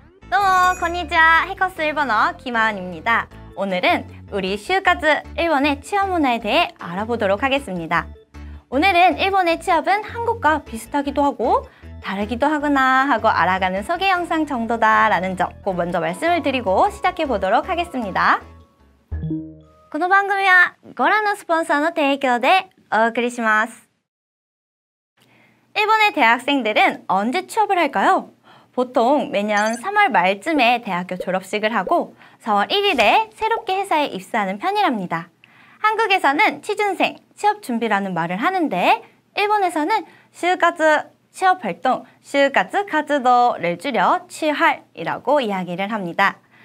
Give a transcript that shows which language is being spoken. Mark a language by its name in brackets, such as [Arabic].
[Korean] 도모, konnichiwa. 해커스 일본어 김하은입니다. 오늘은 우리就活 일본의 취업 문화에 대해 알아보도록 하겠습니다. 오늘은 일본의 취업은 한국과 비슷하기도 하고 다르기도 하구나 하고 알아가는 소개 영상 정도다라는 점 꼭 먼저 말씀을 드리고 시작해 보도록 하겠습니다. [Japanese] この番組はご覧のスポンサーの提供でお送りします. [Korean] 일본의 대학생들은 언제 취업을 할까요? 보통 매년 3월 말쯤에 대학교 졸업식을 하고 4월 1일에 새롭게 회사에 입사하는 편이랍니다. 한국에서는 취준생, 취업 준비라는 말을 하는데 일본에서는就活, 취업활동,就活活動를 줄여 취활이라고 이야기를 합니다.